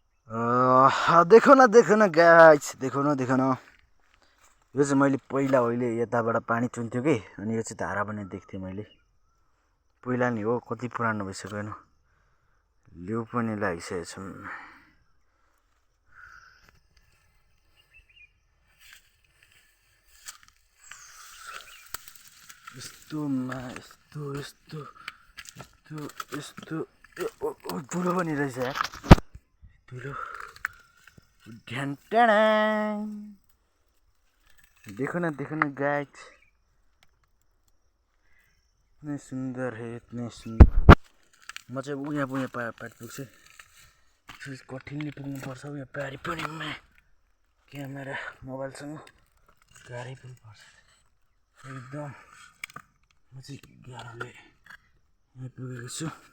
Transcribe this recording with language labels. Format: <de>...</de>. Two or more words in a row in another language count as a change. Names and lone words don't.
<hi>देखो न गाइस, देखो न।</hi> <ne>यो चाहिँ मैले पहिला अहिले यताबाट पानी चुन्थ्यो कि, अनि यो चाहिँ धारा बन्ने देख्थेँ मैले। पहिला नि हो, कति पुरानो भइसक्यो हेर्नु। लेउ पनि लागिसकेको छ। यस्तो धुलो पनि रहेछ यार, धुलो।</ne> <hi>देखो न गाइस, इतने सुंदर है, इतने सुंदर।</hi> <ne>म चाहिँ उहाँ पारि पुग्छु, कठिनले पुग्नुपर्छ उहाँ पारि पनि। क्यामेरा मोबाइलसँग गाह्रै पनि पर्छ एकदम। म चाहिँ गाह्रोले यहाँ पुगेको छु।</ne>